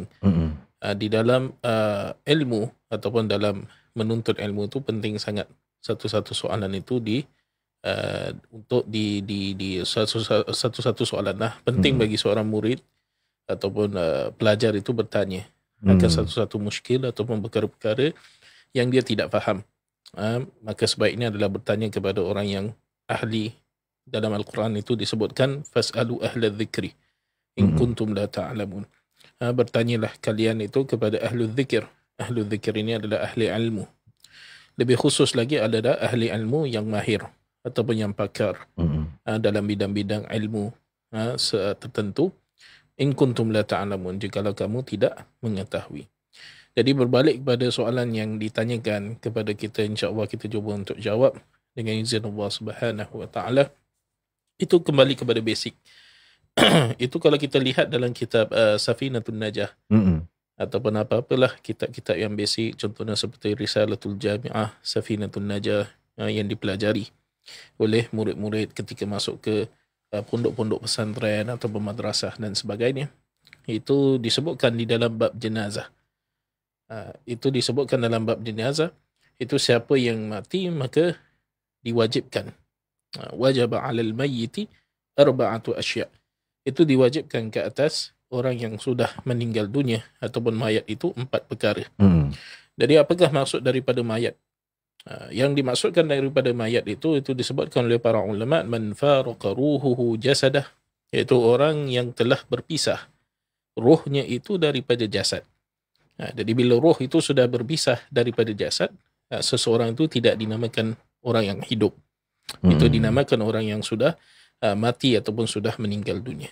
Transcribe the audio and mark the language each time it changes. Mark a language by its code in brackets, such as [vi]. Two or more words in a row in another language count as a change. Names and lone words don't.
[ms] Di dalam ilmu ataupun dalam menuntut ilmu itu penting sangat satu-satu soalan itu untuk satu-satu soalan lah. Penting bagi seorang murid ataupun pelajar itu bertanya akan satu-satu muskil ataupun perkara-perkara yang dia tidak faham. Maka sebaiknya adalah bertanya kepada orang yang ahli. Dalam Al-Quran itu disebutkan [ar] فاسألوا أهل الذكر إن كنتم لا تعلمون. [ms] Bertanyalah kalian itu kepada ahlu dzikir. Ahlu dzikir ini adalah ahli ilmu. Lebih khusus lagi adalah ahli ilmu yang mahir ataupun yang pakar dalam bidang-bidang ilmu tertentu. [ar] إن كنتم لا تعلمون, [ms] jikalau kamu tidak mengetahui. Jadi berbalik kepada soalan yang ditanyakan kepada kita, insya-Allah kita cuba untuk jawab dengan izin Allah [ar] سبحانه وتعالى. [ms] Itu kembali kepada basic. Itu kalau kita lihat dalam kitab Safinatun Najah ataupun apa-apalah kitab-kitab yang basic, contohnya seperti Risalatul Jami'ah, Safinatun Najah yang dipelajari oleh murid-murid ketika masuk ke pondok-pondok pesantren atau madrasah dan sebagainya. Itu disebutkan di dalam bab jenazah. Itu disebutkan dalam bab jenazah. Itu siapa yang mati maka diwajibkan. [ar] واجب على الميت أربعة أشياء'. [ms] Itu diwajibkan ke atas orang yang sudah meninggal dunia ataupun mayat itu 4 perkara. Jadi apakah maksud daripada mayat? Yang dimaksudkan daripada mayat itu disebutkan oleh para ulama, [ar] من فارق روحه جسده, [ms] iaitu orang yang telah berpisah rohnya itu daripada jasad. Jadi bila roh itu sudah berpisah daripada jasad, seseorang itu tidak dinamakan orang yang hidup. Itu dinamakan orang yang sudah mati ataupun sudah meninggal dunia.